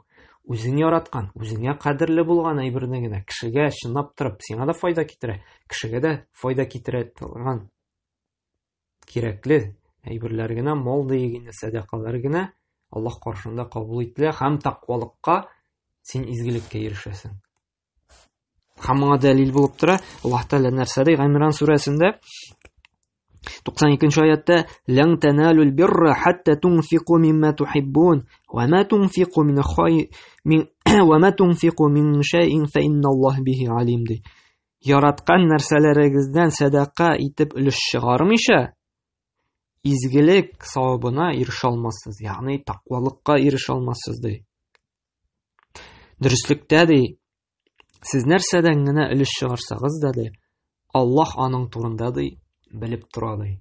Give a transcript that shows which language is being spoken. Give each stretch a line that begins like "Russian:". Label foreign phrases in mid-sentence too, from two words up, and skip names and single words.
Tatar: Үзең яраткан, үзеңә кадерле булган әйберне генә кешегә чынлап торып, сиңа да файда китерә, кешегә дә файда китерә торган кирәкле әйберләр генә, мал дигән садакалар генә Аллаһ каршында кабул ителә, һәм тақвалыкка син изгелеккә ирешәсең. Һәм моңа дәлил булып тора Аллаһ Тәгалә нәрсә ди? Гаймран сүрәсендә 92-нче аятта:
Arabic: "لن تنالوا البر حتى تنفقوا مما تحبون وما تنفقوا من خي وما تنفقوا من شيء فإن الله به عليم" ди.
Tatar: Яраткан нәрсәләрегездән садака итеп өлеш чыгармыйча, изгелек савабына ирешә алмассыз, ягъни тақвалыкка ирешә алмассыз ди. Дөрестлектә ди, сез нәрсәдән генә өлеш чыгарсагыз да ди, Аллаһ аның турында ди, белеп тора ди.